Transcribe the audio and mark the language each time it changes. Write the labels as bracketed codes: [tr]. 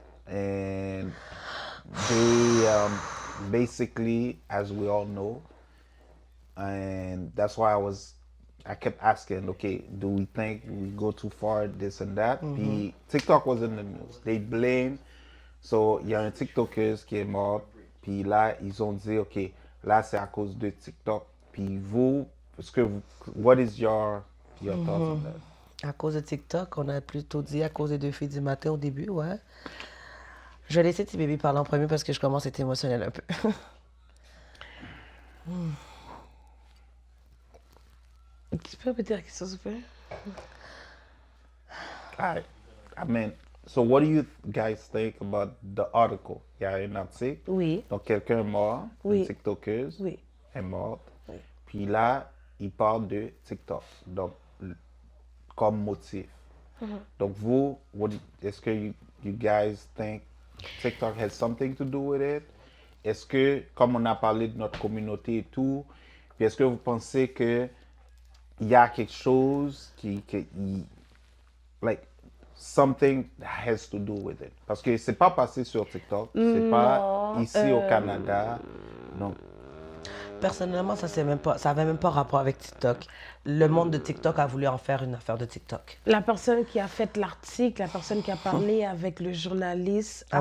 [en] And they basically, as we all know, and that's why I kept asking, okay, do we think we go too far, this and that? Puis TikTok was in the news. They blame. So, [fr] il y a un TikToker qui est mort. Puis là, ils ont dit, ok, là, c'est à cause de TikTok. Puis vous, [en] what is your thoughts on that? [fr] À cause de TikTok, on a plutôt dit à cause des 2 filles du matin au début, ouais. Je vais laisser petit bébé parler en premier parce que je commence à être émotionnelle un peu. Tu peux répéter la question, s'il te plaît? [en] I mean, so what do you guys think about the article? [fr] Il y a un article. Oui. Donc, quelqu'un est mort, Oui. une TikTokeuse Oui. est morte. Puis là, il parle de TikTok. Donc, comme motif. Donc, vous, est-ce que [en] you guys think TikTok has something to do with it? [fr] Est-ce que, comme on a parlé de notre communauté et tout, puis est-ce que vous pensez que il y a quelque chose like, [en] something that has to do with it. [fr] Parce que c'est pas passé sur TikTok, c'est pas ici au Canada. Donc, Personnellement, ça avait même pas rapport avec TikTok. Le monde de TikTok a voulu en faire une affaire de TikTok. La personne qui a fait l'article, la personne qui a parlé avec le journaliste a